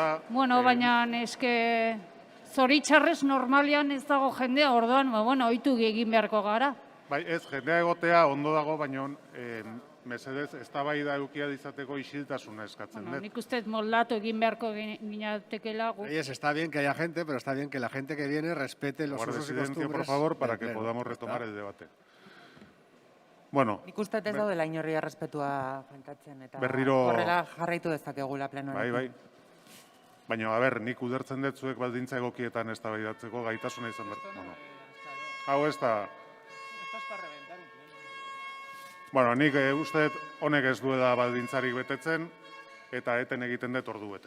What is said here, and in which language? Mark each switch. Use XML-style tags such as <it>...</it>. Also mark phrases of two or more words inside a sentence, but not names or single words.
<eu>Bueno, baina eske zoritxarrez normalean ez dago jendea, orduan, ohitu egin beharko gara. Bai, ez, jendea egotea ondo dago, baina mesedez, eztabaida edukia dizateko isiltasuna eskatzen dut. Nik uste moldatu egin beharko ginatekela.</eu> <es>Está bien que haya gente, pero está bien que la gente que viene respete los usos y costumbres. Por favor, para que podamos retomar el debate. Bueno.</es> <eu>Nik uste ez daudela inorri errespetua faltatzen eta berriro... horrela jarraitu dezakegula plenoarekin. Bai. Baina, nik ulertzen dut zuek baldintza egokietan eztabaidatzeko gaitasuna izan behar. Hau ez da... Bueno, nik uste honek ez duela baldintzarik betetzen eta eten egiten dut ordu betez.</eu>